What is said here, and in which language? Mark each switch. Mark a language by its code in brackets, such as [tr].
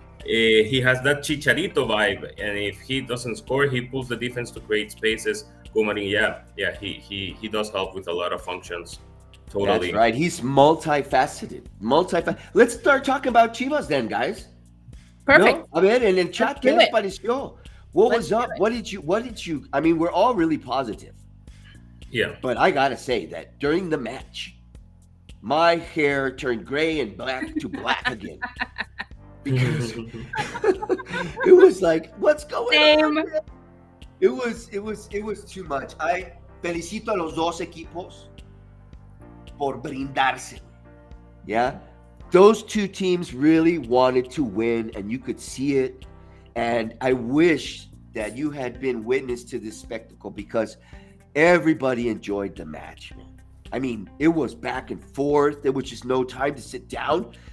[en] He has that Chicharito vibe, and if he doesn't score, he pulls the defense to create spaces. Marin, he does help with a lot of functions. Totally. That's right. He's multifaceted. Let's start talking about Chivas then, guys. Perfect. [es] No? A ver, en el chat, ¿qué les pareció? [en] What was up? What did you? I mean, we're all really positive. Yeah. But I gotta say that during the match, my hair turned gray and black to black again. Because it was like, what's going on? It was too much. [es] I felicito a los dos equipos por brindarse. [en] Yeah. Those two teams really wanted to win, and you could see it. And I wish that you had been witness to this spectacle, because everybody enjoyed the match, man. I mean, it was back and forth. There was just no time to sit down.